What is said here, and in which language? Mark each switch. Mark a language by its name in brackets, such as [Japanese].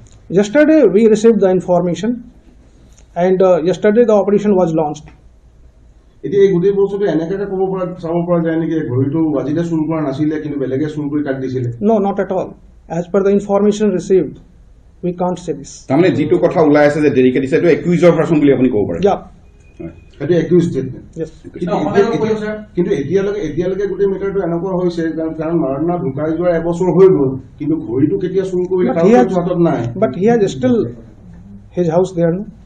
[English] Yesterday we received the information and yesterday the operation was launched. [Assamese] এতিয়া এই গোটেই বস্তুটো এনেকৈ ক'ব পৰা চাব পৰা যায় নেকি ঘড়িটো ৱাজিদে চুৰ কৰা নাছিলে কিন্তু বেলেগে চুৰ কৰি কাট দিছিলে [English] No, not at all. As per the information received, we can't say this. [Assamese] তাৰমানে যিটো কথা ওলাই আছে যে দেৰিকে দিছে এইটো একিউজৰ পাৰসন বুলি আপুনি ক'ব পাৰে [English] Yeah. [Assamese] সেইটো একিউজ ষ্টেটমেণ্ট [English] Yes. [Assamese] কিন্তু এতিয়ালৈকে গোটেই মেটাৰটো এনেকুৱা হৈছে কাৰণ মাৰাডোনা ঢুকাই যোৱাৰ এবছৰ হৈ গ'ল কিন্তু ঘড়িটো কেতিয়া চুৰ কৰিলে তাৰ হাতত নাই [English] But he has still his house there, no?